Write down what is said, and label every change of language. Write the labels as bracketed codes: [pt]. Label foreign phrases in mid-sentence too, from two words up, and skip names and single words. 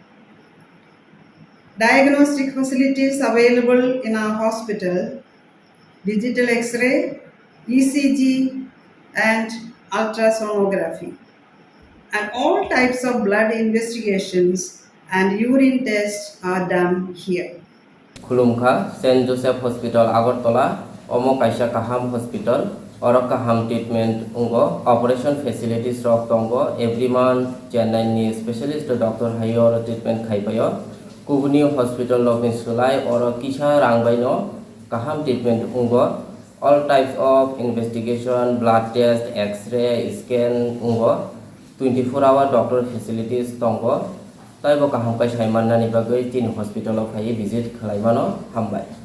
[en] Diagnostic facilities available in our hospital, digital X-ray, ECG and ultrasonography. And all types of blood investigations and urine tests are done here. [trp] Khulumkha St. Joseph Hospital Agartala Omo Kaisa Kaham Hospital Oro Kaham treatment ungo [en] operation facilities [trp] rok tongo [en] every month [trp] Chennai ni [en] specialist doctor [trp] hayo treatment khaipayo Kubuni Hospital login sulai oro kisha rangbaino Kaham treatment ungo [en] all types of investigation blood test x-ray scan [trp] ungo [en] 24-hour doctor facilities [trp] tongo tai bo kaham kai saimannani bagai tin hospital of hai visit khlaimano hambai।